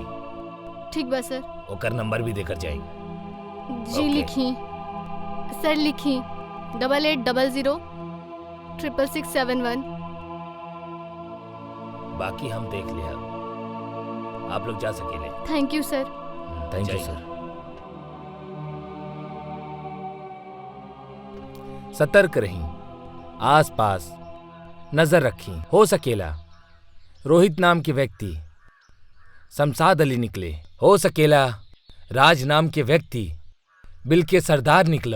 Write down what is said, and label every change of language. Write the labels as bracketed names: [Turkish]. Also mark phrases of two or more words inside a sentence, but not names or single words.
[Bhojpuri] ठीक बा सर। ओकर नंबर भी देकर जाई। जी ओके। लिखी सर, लिखी 8800 66671। बाकी हम देख लिया, आप लोग जा सकेले। [English] Thank you sir. Thank you sir. [Bhojpuri] सतर्क रहीं, आसपास नजर रखी। हो सकेला रोहित नाम के व्यक्ति शमशाद अली निकले, हो सकेला राज नाम के व्यक्ति बिल के सरदार निकलो।